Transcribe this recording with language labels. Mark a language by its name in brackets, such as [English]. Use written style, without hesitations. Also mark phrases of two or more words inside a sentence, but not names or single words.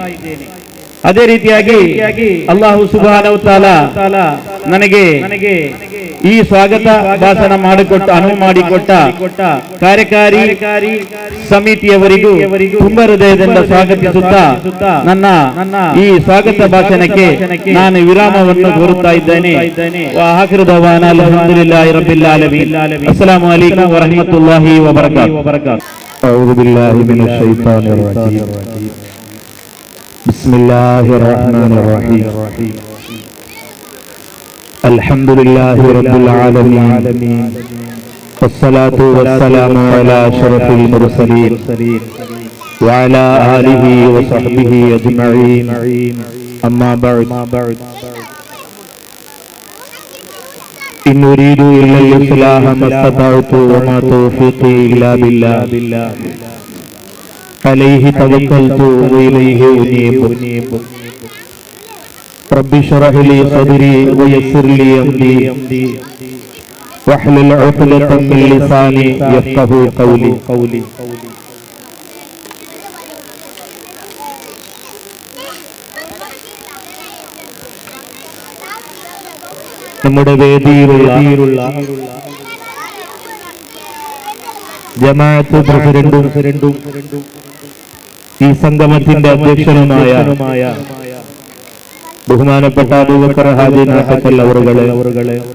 [Kannada] ಅದೇ ರೀತಿಯಾಗಿ [Arabic] الله سبحانه وتعالى [Kannada] ನನಗೆ ಈ ಸ್ವಾಗತ ಭಾಷಣ ಅನುವು ಮಾಡಿಕೊಟ್ಟ ಕಾರ್ಯಕಾರಿ ಸಮಿತಿಯವರಿಗೂ ತುಂಬ ಹೃದಯದಿಂದ ಸ್ವಾಗತಿಸುತ್ತಾ ನನ್ನ ಈ ಸ್ವಾಗತ ಭಾಷಣಕ್ಕೆ ನಾನು ವಿರಾಮವನ್ನು ಕೋರುತ್ತಾ ಇದ್ದೇನೆ. [Arabic] آخر دعوانا الحمد لله رب العالمين. السلام عليكم ورحمة الله وبركاته. أعوذ بالله من الشيطان الرجيم. بسم الله الرحمن الرحيم. الحمد لله رب العالمين. والصلاة والسلام على أشرف المرسلين وعلى آله وصحبه أجمعين. أما بعد. إن أريد إلا الإصلاح ما استطعت وما توفيقي إلا بالله عليه توكلت وإليه أنيب. رب اشرح لي صدري ويسر لي أمري واحلل عقدة من لساني يفقهوا قولي. [Malayalam] നമ്മുടെ വേദിയിലുള്ള ജമാഅത്ത് പ്രസിഡന്റും ഈ സംഗമത്തിന്റെ അധ്യക്ഷനുമായ ബഹുമാനപ്പെട്ട അബൂബക്കർ ഹാജി നാട്ടക്കൽ അവറുകളെ,